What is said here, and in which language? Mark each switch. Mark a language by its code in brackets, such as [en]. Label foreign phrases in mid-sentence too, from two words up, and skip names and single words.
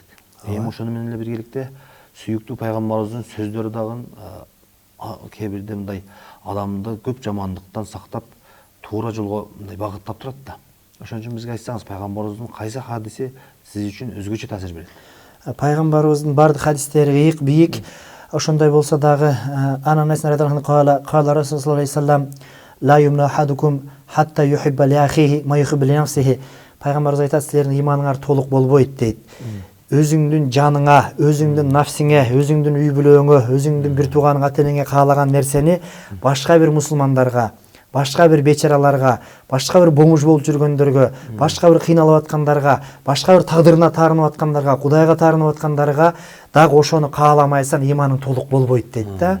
[ky] Эми ошону менен эле биргеликте сүйүктүү пайгамбарыбыздын сөздөрү дагы кээ бирде мындай адамды көп жамандыктан сактап туура жолго мындай багыттап турат да. Ошон үчүн бизге айтсаңыз, пайгамбарыбыздын кайсы хадиси сиз үчүн өзгөчө таасир берет? Пайгамбарыбыздын бардык хадистери бийик. Ошондой болсо дагы [ar] عن أنس رضي الله عنه قال رسول الله صلى الله عليه وسلم لا يؤمن أحدكم حتى يحب لأخيه ما يحب لنفسه. [ky] Пайгамбарыбыз айтат, силердин иманыңар толук болбойт дейт. Өзүңдүн жаныңа, өзүңдүн нафсиңе, өзүңдүн үй бүлөгүңө, өзүңдүн бир тууганың ата-энеңе каалаган нерсени башка бир мусулмандарга, башка бир бечараларга, башка бир боңуш болуп жүргөндөргө, башка бир кыйналып аткандарга, башка бир тагдырына таарынып аткандарга, Кудайга таарынып аткандарга дагы ошону кааламайсаң иманың толук болбойт дейт да.